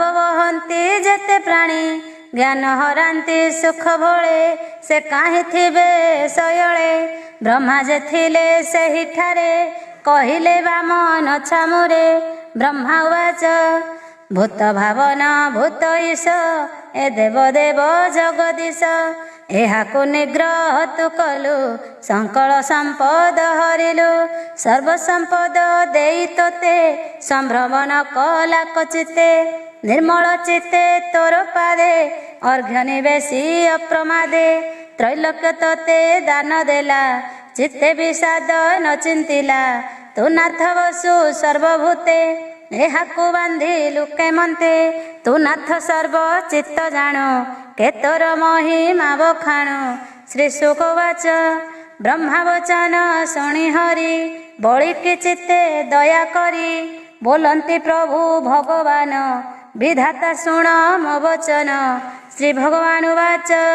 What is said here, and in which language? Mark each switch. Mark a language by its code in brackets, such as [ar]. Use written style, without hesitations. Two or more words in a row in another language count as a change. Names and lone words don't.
[or] ବହନ୍ତି ଯେତେ ପ୍ରାଣୀ ଜ୍ଞାନ ହରାନ୍ତି ସୁଖ ଭଳେ ସେ କାହିଁ ଥିବେ ଶୟଳେ ବ୍ରହ୍ମା ଯେ ଥିଲେ ସେହିଠାରେ କହିଲେ ବାମନ ଛାମୁରେ ବ୍ରହ୍ମା ବାଚ ଭୂତ ଭାବନ ଭୂତ ଈଶ ଏ ଦେବ ଦେବ ଜଗଦୀଶ ଏହାକୁ ନିଗ୍ରହ ତୁ କଲୁ ସଙ୍କଳ ସମ୍ପଦ ହରିଲୁ ସର୍ବ ସମ୍ପଦ ଦେଇ ତୋତେ ସମ୍ଭ୍ରମଣ କଲା କଚିତେ ନିର୍ମଳ ଚିତ୍ତେ ତୋର ପାଦେ ଅର୍ଘ୍ୟ ନିବେଶି ଅପ୍ରମାଦେ ତ୍ରୈଲୋକ୍ୟ ତୋତେ ଦାନ ଦେଲା ଚିତ୍ତେ ବିଷାଦ ନ ଚିନ୍ତିଲା ତୁ ନାଥ ବସୁ ସର୍ବଭୂତେ ଏହାକୁ ବାନ୍ଧି ଲୁକେ ମନ୍ତେ ତୁ ନାଥ ସର୍ବ ଚିତ୍ତ ଜାଣୁ କେ ତୋର ମହିମା ବଖାଣୁ ଶ୍ରୀ ସୁଖବାଚ ବ୍ରହ୍ମା ବଚନ ଶୁଣି ହରି ବଳିକି ଚିତ୍ତେ ଦୟା କରି ବୋଲନ୍ତି ପ୍ରଭୁ ଭଗବାନ ବିଧାତା ଶୁଣ ମୋ ବଚନ ଶ୍ରୀ ଭଗବାନ ବାଚ